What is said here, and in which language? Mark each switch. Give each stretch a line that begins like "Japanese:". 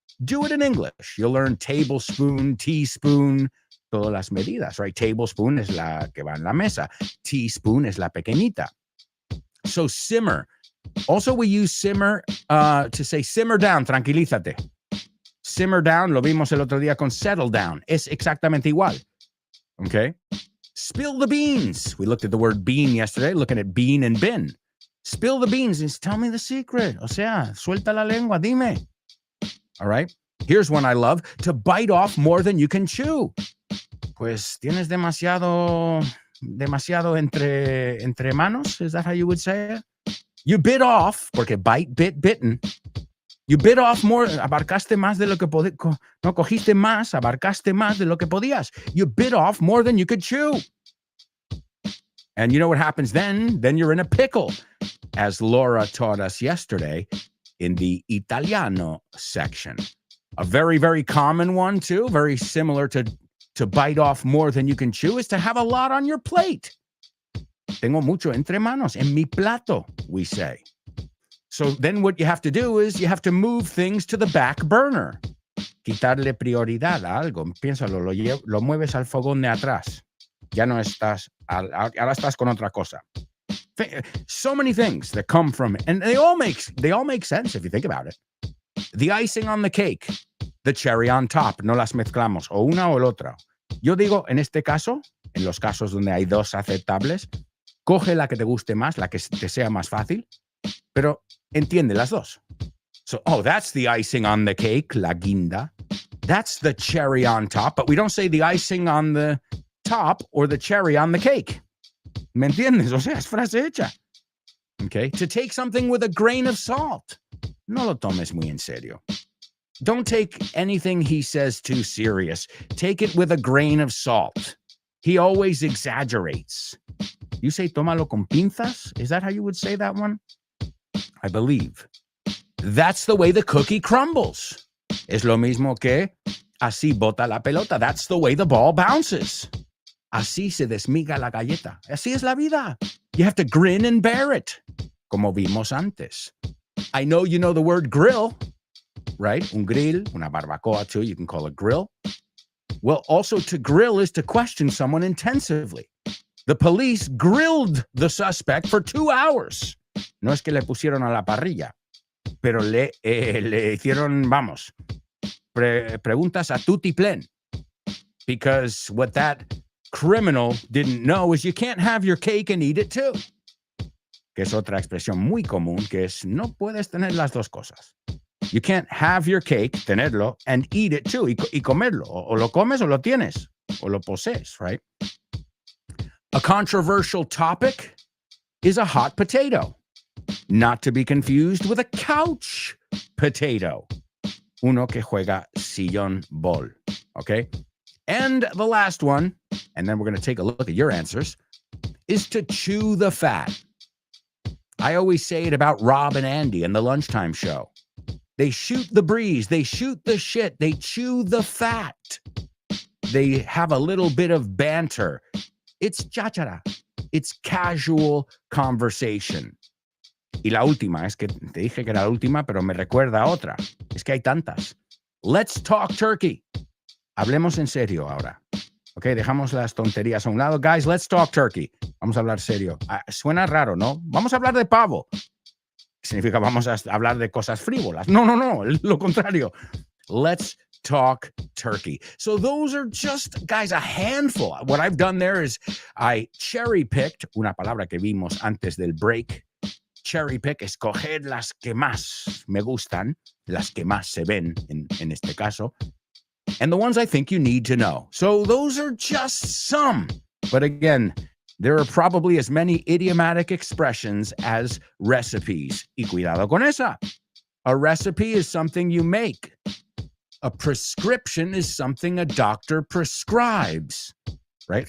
English: Do it in English. You'll learn tablespoon, teaspoon,
Spanish: todas las medidas,
English: right?
Spanish: Tablespoon es la que va en la mesa. Teaspoon es la pequeñita.
English: So simmer. Also, we use simmer to say simmer down, tranquilízate. Simmer down,
Spanish: lo vimos el otro día con
English: settle down.
Spanish: Es exactamente igual. Okay?
English: Spill the beans. We looked at the word bean yesterday, looking at bean and bin. Spill the beans and tell me the secret.
Spanish: O sea, suelta la lengua, dime.
English: All right? Here's one I love. To bite off more than you can chew.
Spanish: Pues tienes demasiado entre manos.
English: Is that how you would say it? You bit off, porque bite, bitten. You bit off more,
Spanish: abarcaste más de lo que podías. No, cogiste más, abarcaste más de lo que podías.
English: You bit off more than you could chew. And you know what happens then? Then you're in a pickle, as Laura taught us yesterday in the Italiano section. A very, very common one, too, very similar to bite off more than you can chew, is to have a lot on your plate.
Spanish: Tengo mucho entre manos, en mi plato,
English: we say. So then what you have to do is you have to move things to the back burner.
Spanish: Quitarle prioridad a algo. Piénsalo, lo mueves al fogón de atrás. Ya no estás, ahora estás con otra cosa.
English: So many things that come from it. And they all make sense if you think about it. The icing on the cake, the cherry on top,
Spanish: no las mezclamos, o una o la otra. Yo digo, en este caso, en los casos donde hay dos aceptables, coge la que te guste más, la que te sea más fácil, pero entiende las dos.
English: So, that's the icing on the cake,
Spanish: la guinda.
English: That's the cherry on top, but we don't say the icing on the top or the cherry on the cake.
Spanish: ¿Me entiendes? O sea, es frase hecha.
English: Okay? To take something with a grain of salt.
Spanish: No lo tomes muy en serio.
English: Don't take anything he says too serious. Take it with a grain of salt. He always exaggerates. You say
Spanish: tómalo con pinzas?
English: Is that how you would say that one? I believe. That's the way the cookie crumbles.
Spanish: Es lo mismo que así bota la pelota.
English: That's the way the ball bounces.
Spanish: Así se desmiga la galleta. Así es la vida.
English: You have to grin and bear it.
Spanish: Como vimos antes.
English: I know you know the word grill, right?
Spanish: Un grill, una barbacoa
English: too, you can call it grill. Well, also to grill is to question someone intensively. The police grilled the suspect for 2 hours.
Spanish: No es que le pusieron a la parrilla, pero le hicieron, vamos, preguntas a tutiplén.
English: Because what that criminal didn't know is you can't have your cake and eat it too.
Spanish: Que es otra expresión muy común, que es no puedes tener las dos cosas.
English: You can't have your cake,
Spanish: tenerlo,
English: and eat it too,
Spanish: y comerlo. O lo comes o lo tienes, o lo posees,
English: right? A controversial topic is a hot potato, not to be confused with a couch potato.
Spanish: Uno que juega sillón bol, okay?
English: And the last one, and then we're going to take a look at your answers, is to chew the fat. I always say it about Rob and Andy in the lunchtime show. They shoot the breeze, they shoot the shit, they chew the fat. They have a little bit of banter. It's cháchara. It's casual conversation.
Spanish: Y la última, es que te dije que era la última, pero me recuerda a otra. Es que hay tantas.
English: Let's talk turkey.
Spanish: Hablemos en serio ahora. Ok, dejamos las tonterías a un lado.
English: Guys, let's talk turkey.
Spanish: Vamos a hablar serio. Suena raro, ¿no? Vamos a hablar de pavo. Significa vamos a hablar de cosas frívolas. No, lo contrario.
English: Let's talk turkey. So those are just, guys, a handful. What I've done there is I cherry-picked,
Spanish: una palabra que vimos antes del break, cherry pick, escoger las que más me gustan, las que más se ven en este caso,
English: and the ones I think you need to know. So those are just some. But again, there are probably as many idiomatic expressions as recipes.
Spanish: Y cuidado con esa.
English: A recipe is something you make. A prescription is something a doctor prescribes, right?